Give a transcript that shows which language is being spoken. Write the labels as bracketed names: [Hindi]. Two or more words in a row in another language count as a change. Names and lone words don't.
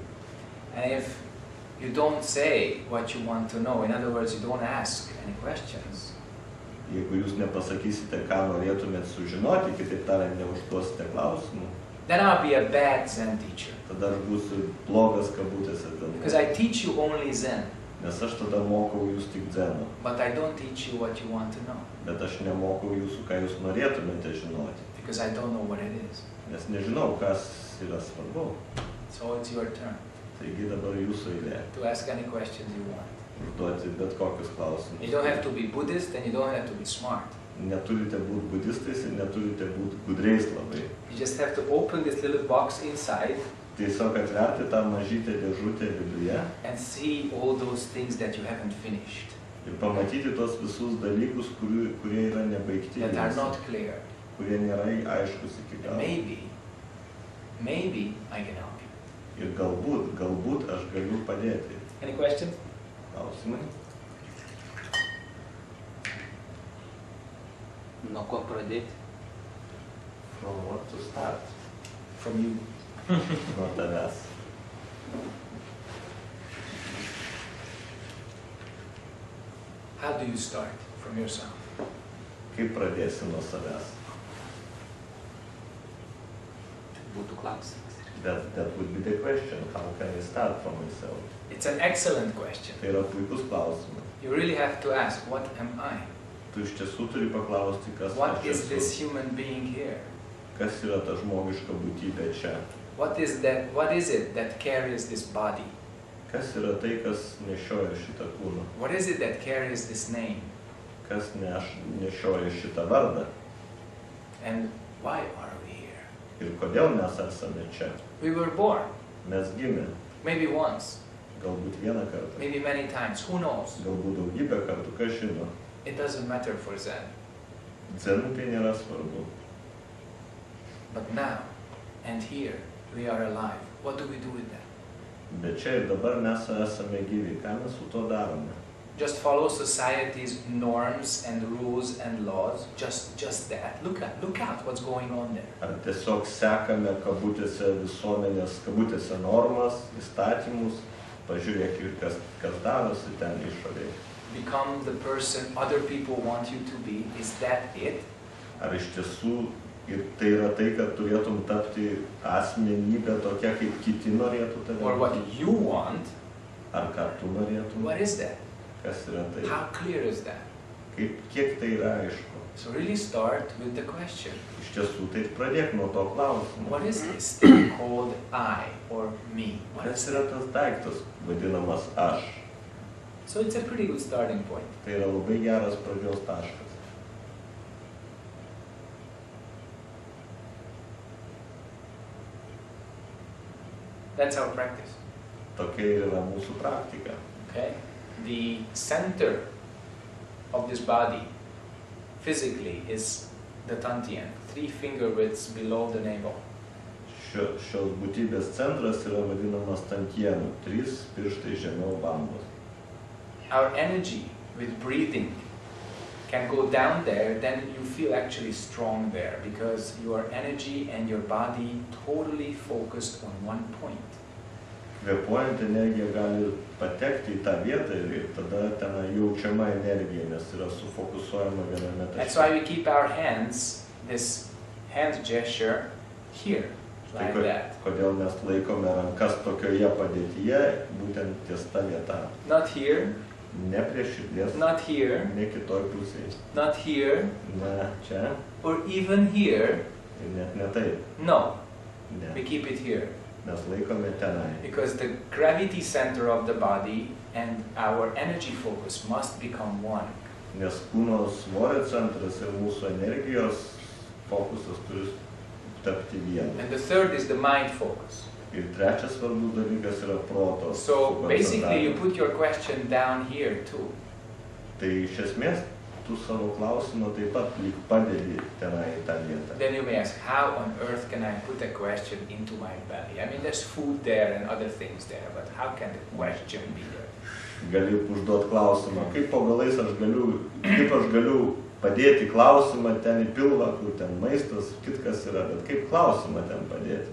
[English] And if you don't say what you want to know, in other words, you don't ask any questions, [Lithuanian] Jeigu jūs nepasakysite, ką norėtumėt sužinoti, kitaip tariant, neužduosite klausimų, [English] then I'll be a bad Zen teacher. [Lithuanian] tada aš būsiu blogas kabutėse [English] Because [Lithuanian] dėl to. [English] I teach you only Zen, [Lithuanian] Nes aš tada mokau jūs tik dzeno, [English] but I don't teach you what you want to know. [Lithuanian] bet aš nemokau jūsų, ką jūs norėtumėte žinoti. [English] Because I don't know what it is. [Lithuanian] Nes nežinau, kas yra svarbu. [English] So it's your turn [Lithuanian] Taigi dabar jūsų eilė. [English] to ask any questions you want. [Lithuanian] Užduoti bet kokius [English] You [Lithuanian] klausimus. [English] don't have to be Buddhist and you don't have to be smart. [Lithuanian] Neturite būti budistais ir neturite būti gudriais labai. [English] You just have to open this little box inside [Lithuanian] Tiesiog atverti tą mažytę dėžutę viduje [English] and see all those things that you haven't finished, [Lithuanian] ir pamatyti tos visus dalykus, kurie yra nebaigti, [English] that are not clear. [Lithuanian] kurie nėra aiškus iki [English] And [Lithuanian] galo. [English] maybe I can help you. [Lithuanian] Ir galbūt aš galiu padėti. [English] Any questions? [Lithuanian] Klausimai? Nuo ko pradėti? [English] From what to start? From you. [Lithuanian] Nuo tavęs. [English] How do you start? From yourself. [Lithuanian] Kaip pradėsi nuo savęs? Būtų klausimas. [English] That would be the question. How can I start from myself? It's an excellent question. [Lithuanian] Tai yra puikus klausimas. [English] You really have to ask, what am I? [Lithuanian] Tu iš tiesų turi paklausti, kas [English] What [Lithuanian] aš [English] is this [Lithuanian] esu. [English] human being here? [Lithuanian] Kas yra ta žmogiška būtybė čia? [English] What is it that carries this body? [Lithuanian] Kas yra tai, kas nešioja šitą kūną? [English] What is it that carries this name? [Lithuanian] Kas nešioja šitą vardą? [English] And why are we here? [Lithuanian] Ir kodėl mes esame čia? [English] We were born, [Lithuanian] Mes gimė. [English] maybe once, [Lithuanian] Galbūt vieną kartą. [English] maybe many times, who knows? [Lithuanian] Galbūt daugybę kartų, kas žino. [English] It doesn't matter for Zen. [Lithuanian] Dzenui tai nėra svarbu. [English] But now, and here, we are alive. What do we do with that? [Lithuanian] Bet čia ir dabar mes esame gyvi. Ką mes su to darome? [English] Just follow society's norms and rules and laws? Just that? Look out what's going on there. [Lithuanian] Ar tiesiog sekame kabutėse visuomenės, kabutėse normas, įstatymus pažiūrėk ir kas darosi ten išorėje. [English] Become the person other people want you to be. Is that it? [Lithuanian] Ar iš tiesų ir tai yra tai, kad turėtum tapti asmenybė tokia, kaip kiti norėtų tave? [English] Or what you want? [Lithuanian] Ar ką tu norėtum? [English] What is that? [Lithuanian] Kas yra tai? [English] How clear is that? [Lithuanian] Kiek tai yra aišku? [English] So really start with the question. [Lithuanian] Iš tiesų, tai pradėk nuo to klausimo. [English] What is this thing called I or me? What [Lithuanian] Kas [English] is [Lithuanian] yra [English] it? [Lithuanian] tas daiktas vadinamas aš? [English] So it's a pretty good starting point. [Lithuanian] Tai yra labai geras pradžios taškas. [English] That's our practice. [Lithuanian] Tokia ir yra mūsų praktika. [English] Okay? The center of this body physically is the Tantian, 3 finger widths below the navel. [Lithuanian] Šios būtybės centras yra vadinamas tantienu, 3 pirštai žemiau bambos. [English] Our energy with breathing can go down there, then you feel actually strong there because your energy and your body totally focused on one point. [Lithuanian] Kvėpuojant energija gali patekti į tą vietą ir tada ten jaučiama energija, nes yra sufokusuojama viename [English] That's [Lithuanian] taške. [English] why we keep our hands, this hand gesture, here, like that. [Lithuanian] Kodėl mes laikome rankas tokioje padėtyje, būtent ties ta vieta. [English] Not here, [Lithuanian] Ne prie širdies, [English] not here, [Lithuanian] ne kitoj pusėje, [English] not here, [Lithuanian] ne čia [English] or even here. [Lithuanian] ir net ne taip. [English] No, [Lithuanian] Ne. [English] we keep it here. [Lithuanian] Mes laikome tenai. [English] Because the gravity center of the body and our energy focus must become one. [Lithuanian] Nes kūno svorio centras ir mūsų energijos fokusas turi tapti vienu. [English] And the third is the mind focus. [Lithuanian] Ir trečias svarbus dalykas yra proto. [English] So basically you put your question down here too. [Lithuanian] Tai iš esmės tu savo klausimą taip pat lyg padedi tenai į tą vietą. [English] Then you may ask, how on earth can I put a question into my belly? I mean, there's food there and other things there, but how can the question be there? [Lithuanian] Gali užduoti klausimą, kaip po galais aš galiu padėti klausimą ten į pilvą, kur ten maistas, kitkas yra, bet kaip klausimą ten padėti?